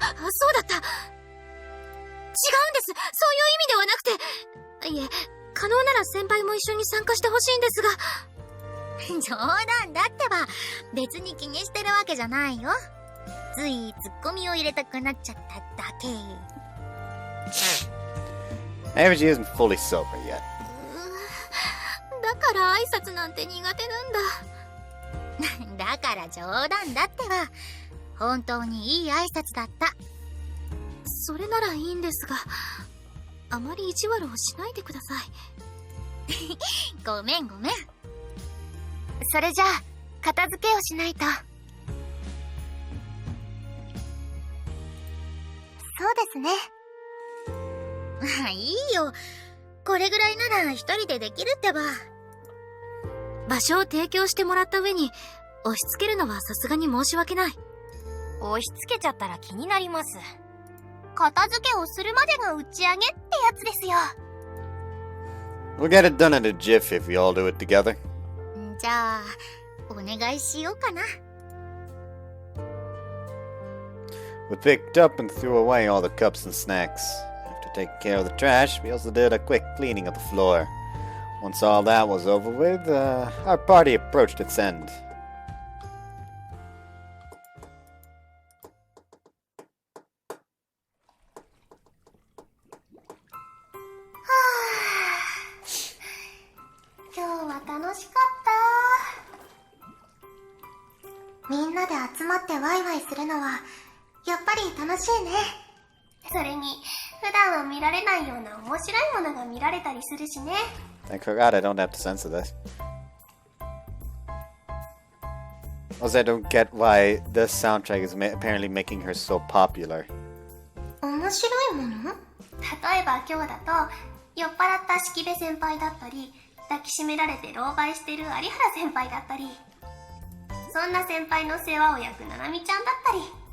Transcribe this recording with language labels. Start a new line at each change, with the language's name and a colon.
Japanese: そうだった。違うんです。そういう意味ではなくて。いえ、可能なら先輩も一緒に参加してほしいんですが。冗談だってば、別に気にしてるわけじゃないよ。ついツッコミを入れたくなっちゃっただけ。
English: Maybe she isn't fully sober yet.
Japanese: だから挨拶なんて苦手なんだ。だから冗談だってば。本当にいい挨拶だった。それならいいんですが、あまり意地悪をしないでください。ごめんごめん。それじゃあ、片付けをしないと。そうですね。いいよ。これぐらいなら一人でできるってば。場所を提供してもらった上に、押し付けるのはさすがに申し訳ない。押し付けちゃったら気になります。片付けをするまでが打ち上げってやつですよ。
English: We'll get it done in a jiff if we all do it together.
Japanese: じゃあ、お願いしようかな。
English: We picked up and threw away all the cups and snacks. After taking care of the trash, we also did a quick cleaning of the floor. Once all that was over with, our party approached its end.
Japanese: 今日は楽しかった。みんなで集まってワイワイするのはやっぱり楽しいね。それに普段は見られないような面白いものが見られたりするしね。
English: Thank God I don't have to censor this. Also, I don't get why this soundtrack is apparently making her so popular.
Japanese: 面白いもの？例えば今日だと酔っ払った式部先輩だったり、抱きしめられて狼狽してる有原先輩だったり、そんな先輩の世話を焼くななみちゃんだったり。